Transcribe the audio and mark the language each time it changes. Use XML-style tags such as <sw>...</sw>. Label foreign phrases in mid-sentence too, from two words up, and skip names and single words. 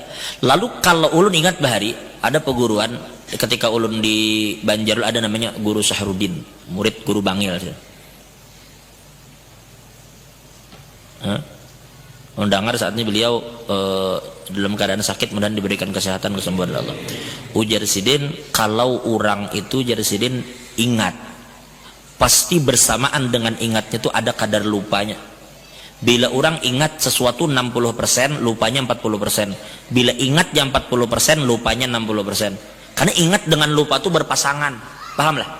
<bjn>Lalu kalau ulun ingat bahari, ada peguruan ketika ulun di Banjarul ada namanya Guru Sahrudin, murid Guru Bangil.</bjn> <id>Mendengar saat ini beliau dalam keadaan sakit, mudah diberikan kesehatan kesembuhan Allah.</id> <bjn>Ujar Sidin, kalau orang itu Jarsidin ingat, pasti bersamaan dengan ingatnya itu ada kadar lupanya.</bjn> <id>Bila orang ingat sesuatu 60%, lupanya 40%. Bila ingat yang 40%, lupanya 60%. Karena ingat dengan lupa itu berpasangan.</id> <bjn>Paham lah?</bjn>